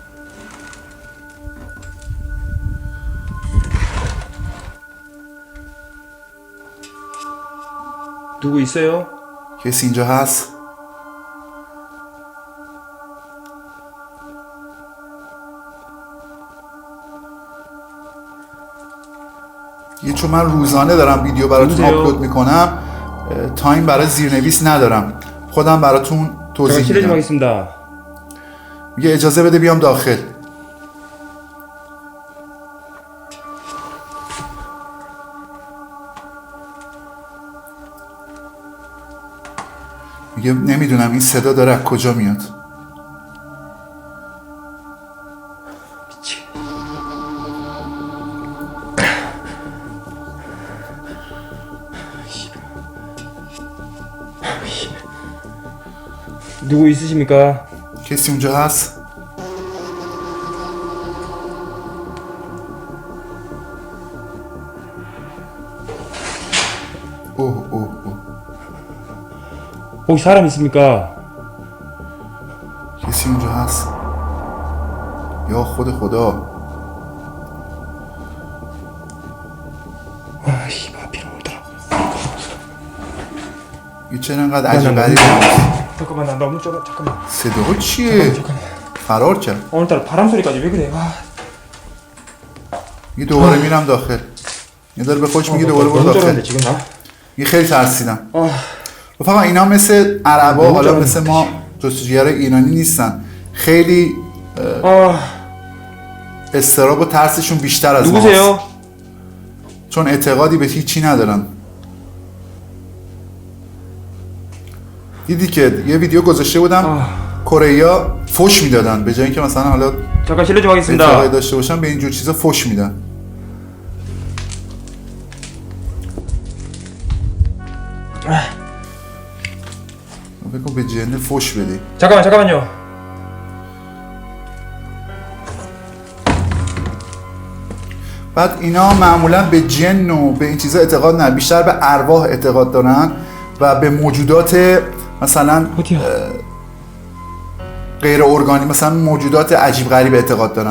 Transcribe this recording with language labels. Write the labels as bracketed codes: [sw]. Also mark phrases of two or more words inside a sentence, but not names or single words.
[ko] 누구 있어요? [fa] کسی اینجا هست؟ یه چون من روزانه دارم ویدیو براتون آپلود میکنم، تایم برای زیرنویس ندارم، خودم براتون [ko] 제가 [fa] توضیح [ko] 실례 좀 [fa] میدم. [ko] 하겠습니다. [fa] میگه اجازه بده بیام داخل. میگه نمیدونم این صدا داره از کجا میاد. [ko] 누구 있으십니까? [fa] کسی اونجا هست؟ اوه اوه اوه. [ko] 혹시 사람 있습니까? [fa] کسی اونجا هست؟ یا خود خدا. [ko] 아, 씨발 비로 오더라. [fa] یه چرا انقدر عجیب غریبه؟ [ko] 잠깐만 나 너무 좁아. 잠깐만. [fa] صدا چیه؟ فرار کرد. [ko] 오늘따라 바람 소리까지 왜 그래? 와. [fa] یه دوباره میرم داخل. یه داره به خودش میگه دوباره برو [ko] 너무 [fa] داخل. [ko] 좁은데 지금 나. [fa] یه خیلی ترسیدم. رفقا اینا مثل عربا، حالا مثل ما جستجوگر ایرانی نیستن. خیلی استراب و ترسشون بیشتر از ماست. [ko] 누구세요? [fa] چون اعتقادی به هیچی ندارن. دیدی که یه ویدیو گذاشته بودم کره‌ای‌ها فوش میدادن، به جای اینکه مثلا حالا [ko] 잠깐 실례 좀 [fa] اعتقادی [ko] 하겠습니다. [fa] داشته باشن به اینجور چیزا فوش میدن. بگو به جن فوش بدی. [ko] 잠깐만요. [fa] بعد اینا معمولا به جن و به این چیزا اعتقاد ندارن، بیشتر به ارواح اعتقاد دارن و به موجودات مثلا غیر ارگانی، مثلا موجودات عجیب غریب اعتقاد دارن.